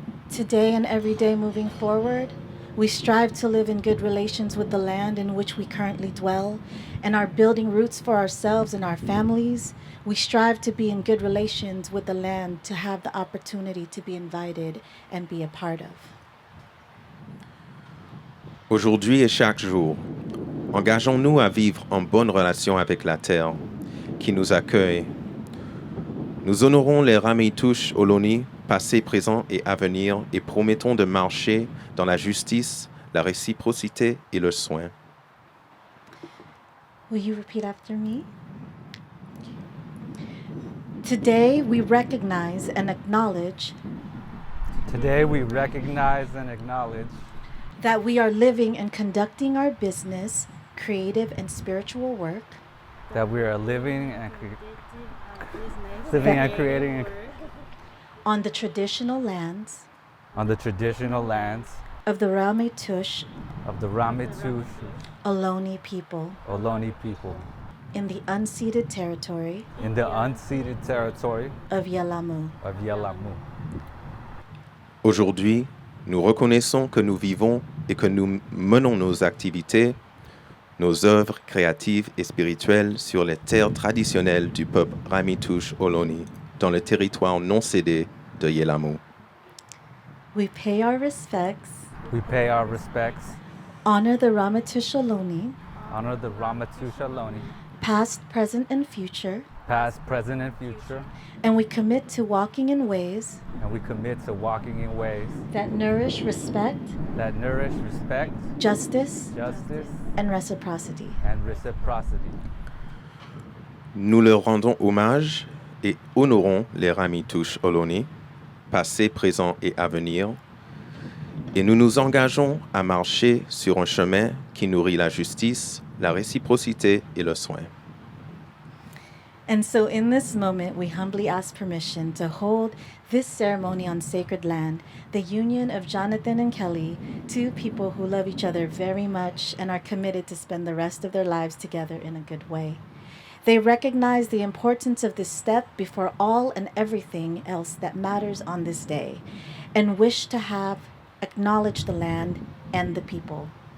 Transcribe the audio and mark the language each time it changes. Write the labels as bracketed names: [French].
[English] Today and every day moving forward, we strive to live in good relations with the land in which we currently dwell and are building roots for ourselves and our families. We strive to be in good relations with the land to have the opportunity to be invited and be a part of. [French] Aujourd'hui et chaque jour, engageons-nous à vivre en bonne relation avec la terre qui nous accueille. Nous honorons les Ramaytush Ohlone, passé, présent et à venir, et promettons de marcher dans la justice, la réciprocité et le soin. [English] Will you repeat after me? Today we recognize and acknowledge Today we recognize and acknowledge that we are living and conducting our business, creative and spiritual work that we are living and creating on the traditional lands on the traditional lands of the Ramaytush of the Ramaytush Ohlone people Ohlone people in the unceded territory in the unceded territory of Yelamu. of Yelamu. [French] Aujourd'hui, nous reconnaissons que nous vivons et que nous menons nos activités, nos œuvres créatives et spirituelles sur les terres traditionnelles du peuple Ramaytush Ohlone, dans le territoire non cédé de Yelamu. [English] We pay our respects, We pay our respects, honor the Ramaytush Ohlone, honor the Ramaytush Ohlone, past, present, and future, past, present, and future, and we commit to walking in ways and we commit to walking in ways that nourish respect, that nourish respect, justice, justice, and reciprocity. and reciprocity. [French] Nous leur rendons hommage et honorons les Ramaytush Ohlone, passé, présent et à venir, et nous nous engageons à marcher sur un chemin qui nourrit la justice, la réciprocité et le soin. [English] And so in this moment, we humbly ask permission to hold this ceremony on sacred land, the union of Jonathan and Kelly, two people who love each other very much and are committed to spend the rest of their lives together in a good way. They recognize the importance of this step before all and everything else that matters on this day, and wish to have acknowledged the land and the people.